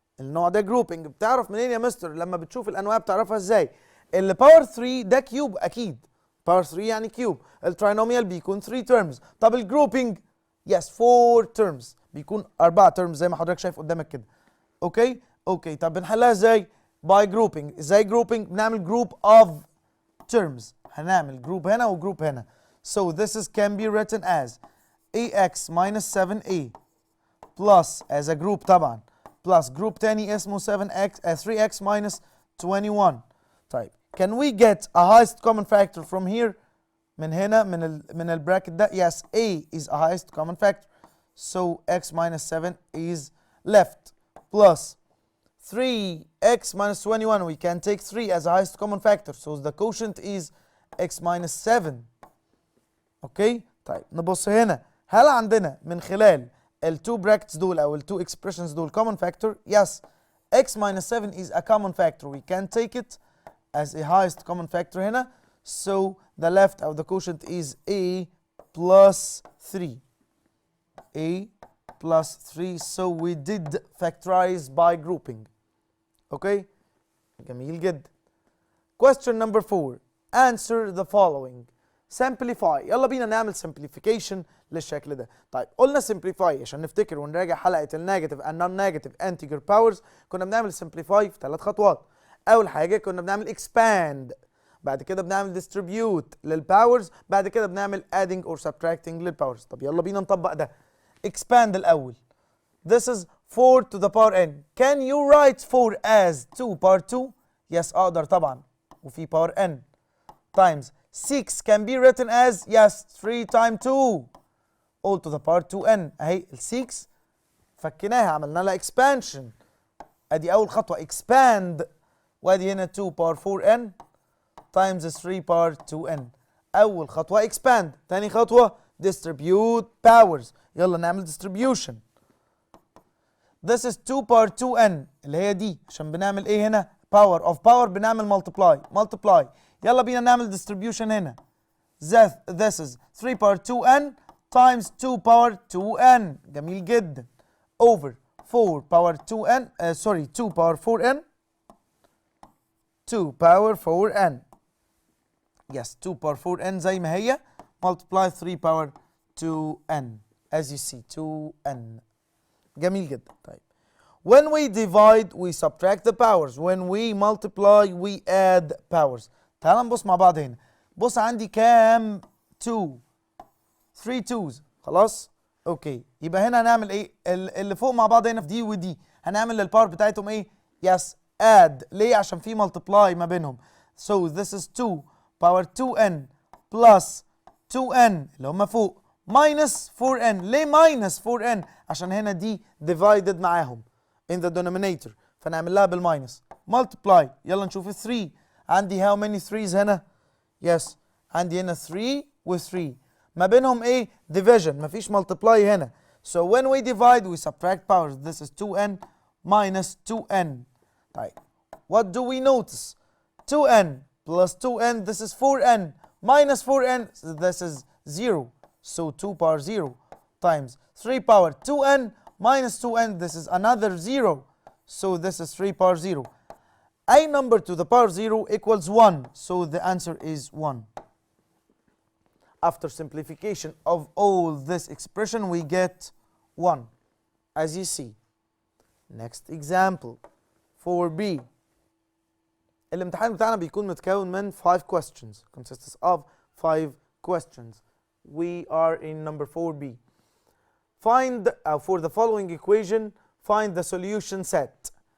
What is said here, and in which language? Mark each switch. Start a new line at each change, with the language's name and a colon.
Arabic: النوع ده grouping. بتعرف منين يا مستر؟ لما بتشوف الانواع بتعرفها ازاي؟ اللي باور 3 ده كيوب اكيد. باور 3 يعني كيوب. التراينوميال بيكون 3 terms. طب الجروبينج yes 4 terms. بيكون 4 terms زي ما حضرتك شايف قدامك كده. اوكي؟ اوكي طب بنحلها ازاي؟
English: by grouping.
Arabic: ازاي grouping؟ بنعمل group of terms. هنعمل جروب هنا وجروب هنا.
English: So this is can be written as ax minus 7a plus as a group
Arabic: طبعا
English: plus group تاني
Arabic: اسمه
English: 3x minus 21. طيب can we get a highest common factor from here؟
Arabic: من هنا من البراكت ده.
English: Yes, a is a highest common factor. So x minus 7 is left plus 3x minus 21. We can take 3 as a highest common factor. So the quotient is x minus 7.
Arabic: اوكي طيب نبص هنا. هل عندنا من خلال التو براكتس دول او التو expressions دول common factor؟ Yes.
English: x minus 7 is a common factor. We can take it as a highest common factor هنا. So the left or the quotient is a plus 3. a plus 3. So we did factorize by grouping. Okay.
Arabic: جميل جدا.
English: Question number 4. Answer the following. Simplify.
Arabic: يلا بينا نعمل simplification للشكل ده. طيب قلنا simplify عشان نفتكر ونراجع حلقة النيجاتيف and non-negative integer powers. كنا بنعمل simplify في 3 خطوات. أول حاجة كنا بنعمل expand. بعد كده بنعمل distribute للباورز. بعد كده بنعمل adding or subtracting للباورز. طب يلا بينا نطبق ده.
English: expand
Arabic: الأول.
English: This is 4 to the power n. Can you write 4 as 2 power 2؟ Yes
Arabic: أقدر طبعا. وفي
English: power n. Times 6 can be written as yes 3 times 2 all to the power 2n.
Arabic: اهي ال 6 فكناها عملنا لها expansion. ادي اول خطوه expand وادي هنا 2 power 4n times 3 power 2n. اول خطوه expand. تاني خطوه
English: distribute powers.
Arabic: يلا نعمل distribution.
English: This is 2 power 2n
Arabic: اللي هي دي عشان بنعمل ايه هنا؟
English: power of power بنعمل multiply.
Arabic: يلا بينا نعمل distribution هنا.
English: This is 3 power 2n times 2 power 2n.
Arabic: جميل جدا.
English: Over 4 power 2n 2 power 4n. 2 power 4n. Yes 2 power 4n زي ما هي. Multiply 3 power 2n. As you see 2n.
Arabic: جميل جدا. طيب.
English: When we divide we subtract the powers. When we multiply we add powers.
Arabic: تعال نبص مع بعض هنا. بص عندي كام 2 3 2s خلاص. اوكي يبقى هنا هنعمل ايه؟ اللي فوق مع بعض هنا في دي ودي هنعمل للباور بتاعتهم ايه؟ يس add. ليه؟ عشان في multiply ما بينهم.
English: So this is 2 power 2n plus 2n
Arabic: اللي هم فوق
English: minus 4n.
Arabic: ليه minus 4n؟ عشان هنا دي divided معاهم in the denominator فنعمل لها بالماينس. multiply. يلا نشوف ال 3. عندي how many 3s هنا؟ yes عندي هنا 3 و 3 ما بينهم ايه؟ division مفيش multiply هنا.
English: So when we divide we subtract powers. This is 2n minus 2n. طيب what do we notice? 2n plus 2n this is 4n minus 4n this is 0. So 2 power 0 times 3 power 2n minus 2n this is another 0. So this is 3 power 0. A number to the power 0 equals 1. So the answer is 1. After simplification of all this expression we get 1 as you see. Next example 4B.
Arabic: الامتحان بتاعنا بيكون متكون من 5 questions,
English: consists of 5 questions. We are in number 4B. Find for the following equation find the solution set.